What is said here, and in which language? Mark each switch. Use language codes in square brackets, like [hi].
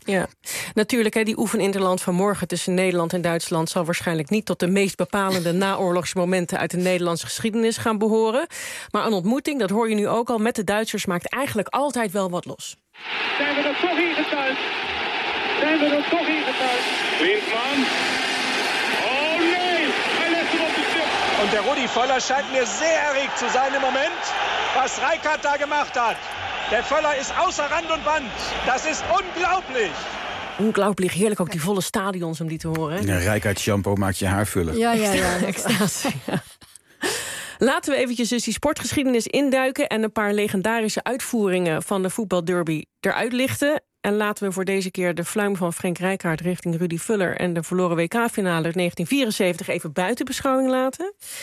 [nl] Ja, natuurlijk, die oefeninterland van morgen tussen Nederland en Duitsland zal waarschijnlijk niet tot de meest bepalende naoorlogsmomenten uit de Nederlandse geschiedenis gaan behoren. Maar een ontmoeting, dat hoor je nu ook al, met de Duitsers maakt eigenlijk altijd wel wat los. Zijn we er toch in getuigd? Zijn we er toch in getuigd? Klinsmann. Oh nee! Hij legt hem op de stip. [de] En de Rudi Völler scheint mir sehr erregt zu sein im Moment, was Rijkaard da gemacht hat. Der Völler ist außer Rand und Band. Das ist unglaublich. [nl] Ongelooflijk heerlijk, ook die volle stadions om die te horen. Een Rijkaard shampoo maakt je haar vullen. Ja, ja, ja. Extase. Laten we eventjes dus die sportgeschiedenis induiken en een paar legendarische uitvoeringen van de voetbalderby eruit lichten. En laten we voor deze keer de fluim van Frank Rijkaard richting Rudi Völler en de verloren WK-finale 1974 even buiten beschouwing laten.